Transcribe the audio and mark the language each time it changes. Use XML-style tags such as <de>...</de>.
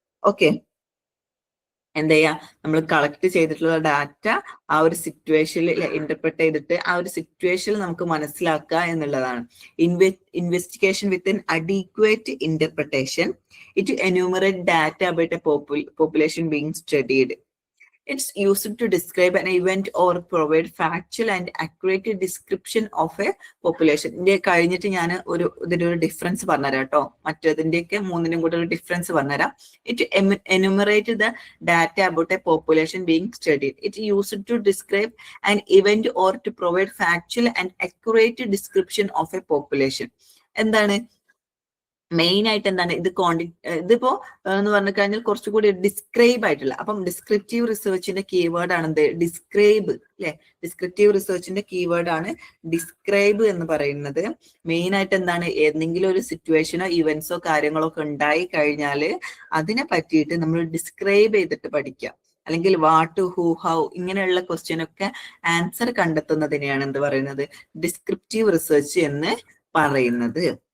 <ml>Okay, എന്ത് ചെയ്യാ, നമ്മൾ കളക്ട് ചെയ്തിട്ടുള്ള ഡാറ്റ ആ ഒരു സിറ്റുവേഷനിൽ ഇന്റർപ്രറ്റ് ചെയ്തിട്ട് ആ ഒരു സിറ്റുവേഷനിൽ നമുക്ക് മനസ്സിലാക്കുക എന്നുള്ളതാണ്.</ml> <en>Investigation with an adequate interpretation, it enumerate data about a population being studied. It's used to describe an event or provide factual and accurate description of a population.</en> <ml>ഇതിന്റെ കഴിഞ്ഞിട്ട് ഞാൻ ഇതിന്റെ ഒരു ഡിഫറൻസ് പറഞ്ഞുതരാം കേട്ടോ, മറ്റേതിന്റെയൊക്കെ മൂന്നിനും കൂടെ ഒരു ഡിഫറൻസ് പറഞ്ഞുതരാം.</ml> <en>It enumerate the data about a population being studied. It used to describe an event or to provide factual and accurate description of a population.</en> <ml>എന്താണ് മെയിൻ ആയിട്ട്, എന്താണ് ഇത്, ഇതിപ്പോ എന്ന് പറഞ്ഞു കഴിഞ്ഞാൽ കുറച്ചുകൂടി ഡിസ്ക്രൈബ് ആയിട്ടുള്ള, അപ്പം ഡിസ്ക്രിപ്റ്റീവ് റിസർച്ചിന്റെ കീവേഡ് ആണ് എന്ത്, ഡിസ്ക്രൈബ് അല്ലെ. ഡിസ്ക്രിപ്റ്റീവ് റിസർച്ചിന്റെ കീവേഡ് ആണ് ഡിസ്ക്രൈബ് എന്ന് പറയുന്നത്. മെയിൻ ആയിട്ട് എന്താണ്, ഏതെങ്കിലും ഒരു സിറ്റുവേഷനോ ഇവന്റ്സോ കാര്യങ്ങളോ ഒക്കെ ഉണ്ടായി കഴിഞ്ഞാല് അതിനെ പറ്റിയിട്ട് നമ്മൾ ഡിസ്ക്രൈബ് ചെയ്തിട്ട് പഠിക്കുക, അല്ലെങ്കിൽ വാട്ട്, ഹൂ, ഹൗ, ഇങ്ങനെയുള്ള ക്വസ്റ്റ്യൻ ഒക്കെ ആൻസർ കണ്ടെത്തുന്നതിനെയാണ് എന്ത് പറയുന്നത്, ഡിസ്ക്രിപ്റ്റീവ് റിസർച്ച് എന്ന് പറയുന്നത്.</ml>